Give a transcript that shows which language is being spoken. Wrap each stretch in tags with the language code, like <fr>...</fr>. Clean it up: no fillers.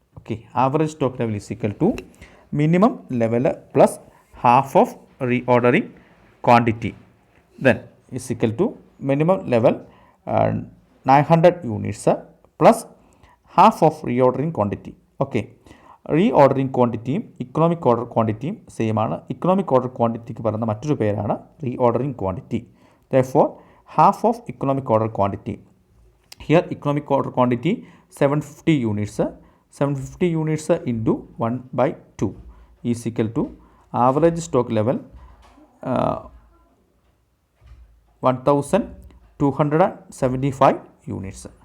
<en>Okay, average stock level is equal to minimum level plus half of reordering quantity, then is equal to minimum level 900 units plus half of reordering quantity.</en> <ml>Okay, റീഓർഡറിങ് ക്വാണ്ടിറ്റിയും economic order ക്വാണ്ടിറ്റിയും same ആണ്. Economic order ക്വാണ്ടിറ്റിക്ക് പറയുന്ന മറ്റൊരു പേരാണ് റീഓർഡറിങ് quantity.</ml> <en>Therefore half of economic order quantity, here economic order quantity 750 units, 750 units into 1/2 is equal to average stock level 1275 units.</en>